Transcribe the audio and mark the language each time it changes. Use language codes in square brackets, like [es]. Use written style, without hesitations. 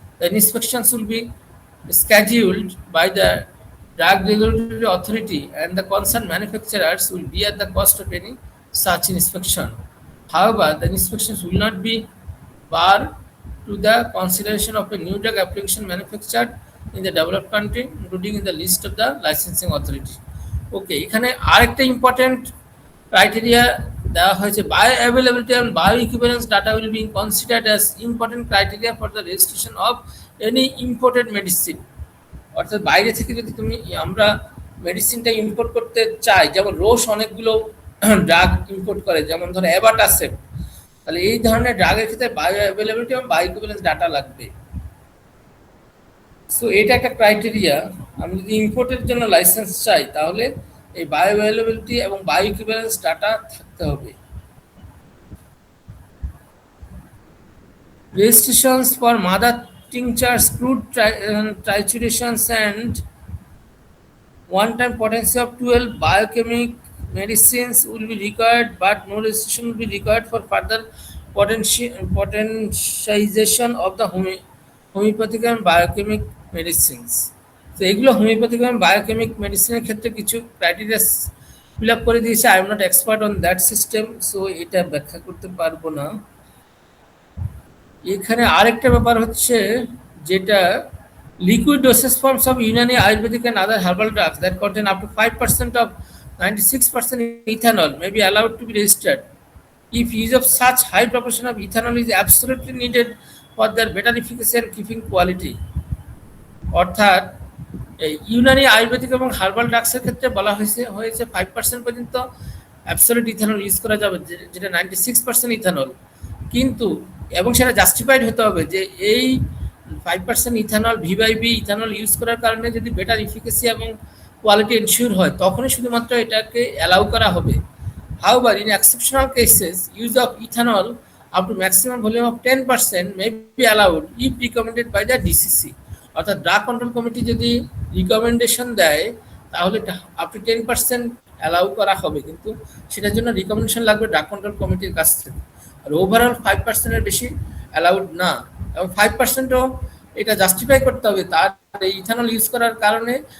[en] The inspections will be scheduled by the Drug Regulatory Authority, and the concerned manufacturers will bear the cost of any such inspection. However, the inspections will not be bar to the consideration of a new drug application manufactured in the developed country, including in the list of the licensing authority. [bn] ওকে, এখানে আরেকটা important criteria দেওয়া হয়েছে, [en] Bioavailability and bioequivalence data will be considered as important criteria for the registration of any imported medicine. [bn] অর্থাৎ বাইরে থেকে যদি তুমি আমরা মেডিসিনটা ইম্পোর্ট করতে চাই, যেমন রোশ অনেকগুলো ড্রাগ ইম্পোর্ট করে, যেমন ধরো অ্যাবাটাসেপ, তাহলে এই ধরনের ড্রাগের ক্ষেত্রে বায়ো অ্যাভেলেবিলিটি এবং বায়ো ইকুইভ্যালেন্স ডাটা লাগবে। সো এটা একটা ক্রাইটেরিয়া। আমি যদি ইম্পোর্টের জন্য লাইসেন্স চাই, তাহলে এই বায়ো অ্যাভেলেবিলিটি এবং বায়ো ইকুইভ্যালেন্স ডাটা থাকতে হবে। [en] Registrations for mother tinctures, crude triturations and one-time potency of 12 biochemic medicines will be required, but no registration will be required for further potentialization of the homeopathic and biochemic medicines. [bn] তো এগুলো homeopathic এবং biochemic মেডিসিনের ক্ষেত্রে কিছু criteria fill up করে দিয়েছে। [en] I am not expert on that system, [bn] so এটা ব্যাখ্যা করতে পারবো না। এখানে আরেকটা ব্যাপার হচ্ছে, যেটা [en] liquid dosage forms of Unani, Ayurvedic and other herbal drugs that contain up to 5% of 96% ethanol may be allowed to be registered if use of such high proportion of ethanol is absolutely needed for their better efficacy and keeping quality. [bn] অর্থাৎ এই ইউনানি, আয়ুর্বেদিক এবং herbal ড্রাগসের ক্ষেত্রে বলা হয়েছে 5% পর্যন্ত absolute ethanol use করা যাবে, যেটা 96% ইথানল। কিন্তু এবং সেটা জাস্টিফাইড হতে হবে যে এই 5% ইথানল ভি/বি ইথানল ইউজ করার কারণে যদি বেটার ইফিকেসি এবং কোয়ালিটি এনশিওর হয়, তখনই শুধুমাত্র এটাকে অ্যালাউ করা হবে। [en] However, in exceptional cases, use of ethanol up to maximum volume of 10% may be allowed if recommended by the DCC. [bn] অর্থাৎ ড্রাগ কন্ট্রোল কমিটি যদি রিকমেন্ডেশন দেয়, তাহলে আপ টু 10% অ্যালাউ করা হবে, কিন্তু সেটার জন্য রিকমেন্ডেশন লাগবে ড্রাগ কন্ট্রোল কমিটির কাছ থেকে। আর ওভারঅল 5%-এর বেশি অ্যালাউড না, এবং 5%ও এটা জাস্টিফাই করতে হবে তার এই ইথানল ইউজ করার কারণে।